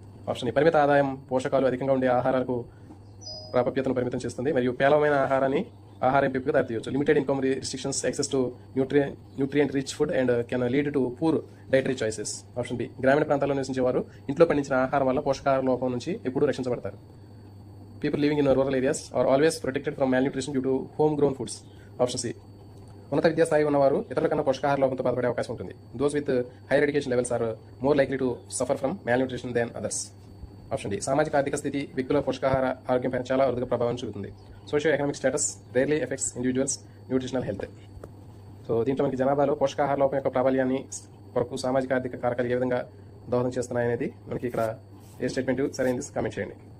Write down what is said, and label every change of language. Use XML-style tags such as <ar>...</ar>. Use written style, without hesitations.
<te>Option ఈ పరిమిత ఆదాయం పోషకాలు అధికంగా ఉండే ఆహారాలకు ప్రాప్యతను పరిమితం చేస్తుంది మరియు పేలవమైన ఆహార ఎంపికకు దారితీయవచ్చు.</te> <en>Limited income restrictions access to nutrient rich food and can lead to poor dietary choices.</en> <te>Option B గ్రామీణ ప్రాంతాల్లో నివసించే వారు ఇంట్లో పండించిన ఆహారం వల్ల పోషకాహార లోపం నుంచి ఎప్పుడూ రక్షించబడతారు.</te> <en>People living in rural areas are always protected from malnutrition due to home-grown foods. Option C.</en> <te>ఉన్నత విద్యా స్థాయి ఉన్నవారు ఇతరుల కన్నా పోషకాహార లోపంతో బాధపడే అవకాశం ఉంటుంది.</te> <en>Those with higher education levels are more likely to suffer from malnutrition than others. Option D.</en> <te>సామాజిక ఆర్థిక స్థితి వ్యక్తుల పోషకాహార ఆరోగ్యంపై చాలా అరుదుగా ప్రభావం చూపుతుంది.</te> <en>Socio economic status rarely effects individuals nutritional health.</en> <te>So దీంట్లో మనకి జనాభాలో పోషకాహార లోపం యొక్క ప్రాబల్యాన్ని కొరకు సామాజిక ఆర్థిక కారకాలు ఏ విధంగా దోహదం చేస్తున్నాయనేది మనకి ఇక్కడ ఏ స్టేట్మెంట్ సరైనది కామెంట్ చేయండి.</te>